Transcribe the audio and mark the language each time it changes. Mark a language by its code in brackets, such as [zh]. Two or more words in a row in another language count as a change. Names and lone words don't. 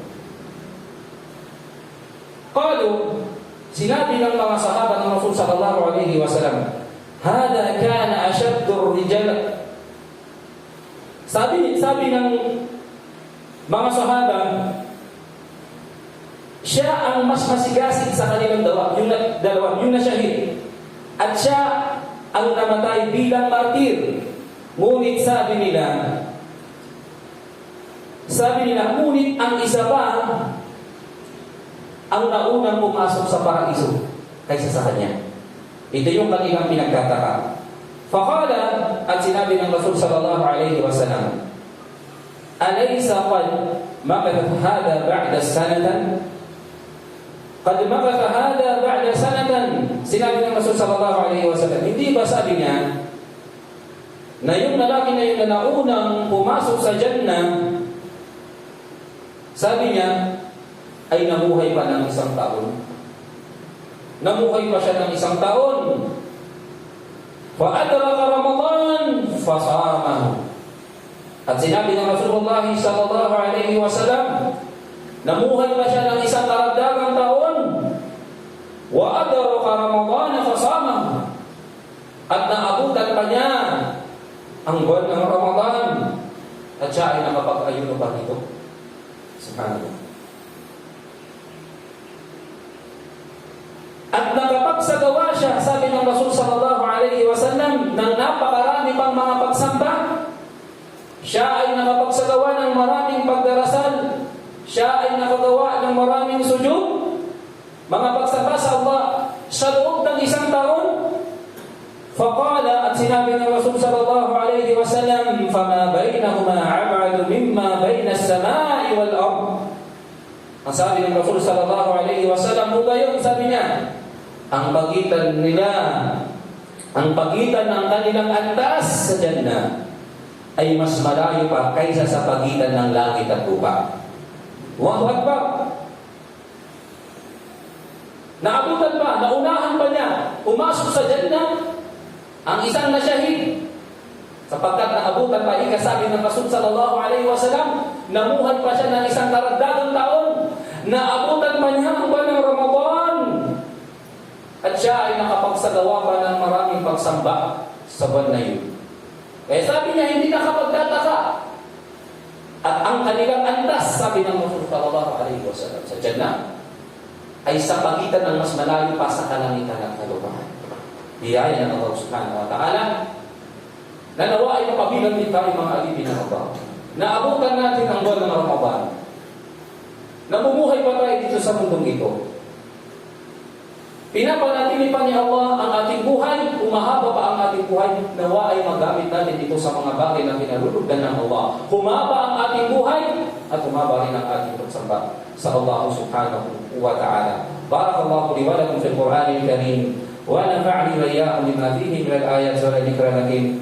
[ar] قالوا, [tl] sinabi ng mga sahaba ng Rasul [ar] صلى الله عليه وسلم هذا كان أشد الرجال. [tl] Sabi ng mga sahaba, siya ang mas masigasig sa kanilang dalawa, yung nasyahid. At siya ang namatay bilang martir. Ngunit sabi nila, ngunit ang isa pa ang naunang pumasok sa paraiso kaysa sa kanya. Ito yung kanilang pinagtataka. [ar] فقال, [tl] at sinabi ng Rasul [ar] صلى الله عليه وسلم أليس قد مكث هذا بعد سنة? قد مكث هذا بعد سنة. [tl] Sinabi ng Rasul [ar] صلى الله عليه وسلم, [tl] hindi ba sabi niya na yung lalaki na yun na naunang pumasok sa Jannah, sabi niya, ay namuhay pa ng isang taon. Namuhay pa siya ng isang taon. [ar] فأدرك رمضان فصامه. [tl] At sinabi ng Rasulullah [ar] صلى الله عليه وسلم, [tl] namuhay pa siya ng isang karagdagang taon. [ar] وأدرك رمضان فصامه. [tl] At naabutan pa niya ang buwan ng Ramadan. At siya ay nakapag-ayuno pa nito. Subhanallah. At nakapagsagawa siya, sabi ng Rasul [ar] صلى الله عليه وسلم, [tl] ng napakarami pang mga pagsamba. Siya ay nakapagsagawa ng maraming pagdarasal. Siya ay nakagawa ng maraming sujud, mga pagsamba sa Allah sa loob ng isang taon. [ar] فقال, [tl] at sinabi ng Rasul [ar] صلى الله عليه وسلم فما بينهما أبعد مما بين السماء والأرض. [tl] Ang sabi ng Rasul [ar] صلى الله عليه وسلم, [tl] gayon, sabi niya, ang pagitan ng kanilang antas sa Jannah ay mas malayo pa kaysa sa pagitan ng langit at lupa. [ar] الله أكبر. [tl] Naabutan pa, naunahan pa niya umasok sa Jannah ang isang nasyahid, sapagkat naabutan pa, ikasabi ng Rasul [ar] صلى الله عليه وسلم, [tl] namuhay pa siya ng isang karagdagang taon. Naabutan pa niya ang buwan ng Ramadan. At siya ay nakapagsagawa pa ng maraming pagsamba sa buwan na yun. Kaya sabi niya, hindi nakapagtataka. At ang kanilang antas, sabi ng Rasul [ar] صلى الله عليه وسلم, [tl] sa Jannah, ay sa pagitan ng mas malayo pa sa kalangitan at kalupahan. Biyaya ng Allah [ar] سبحانه وتعالى, [tl] na nawa ay mapabilang din tayo mga alipin ng Allah. Naabutan natin ang buwan ng Ramadan. Namumuhay pa tayo dito sa mundong ito. Pinapanatili pa ni Allah ang ating buhay, umahaba pa ang ating buhay, nawa ay magamit natin ito sa mga bagay na kinalulugdan ng Allah. Humaba ang ating buhay at humaba rin ang ating pagsamba sa Allah [ar] سبحانه وتعالى. بارك الله لي ولكم في القرآن الكريم ونفعني وإياكم بما فيه من الآيات والذكر الحكيم.